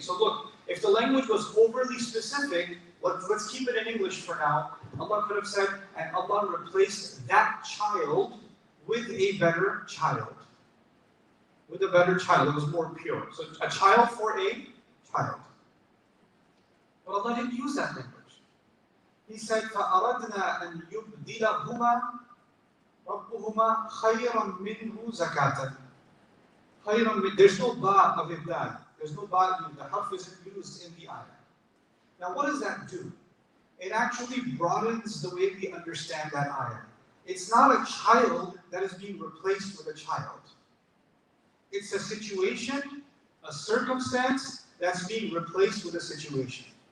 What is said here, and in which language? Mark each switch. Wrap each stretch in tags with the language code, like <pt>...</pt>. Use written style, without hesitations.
<en>So look, if the language was overly specific, let's keep it in English for now. Allah could have said, and Allah replaced that child with a better child. With a better child, it was more pure. So a child for a child. But Allah didn't use that language. He said,</en> <ar>فَأَرَدْنَا أَنْ يُبْدِلَهُمَا رَبُّهُمَا خَيْرًا مِنْهُ زَكَاةً.</ar> <en>There's no ba of ibdal. There's no ba, the harf isn't used in the ayah. Now what does that do? It actually broadens the way we understand that ayah. It's not a child that is being replaced with a child. It's a situation, a circumstance that's being replaced with a situation.</en>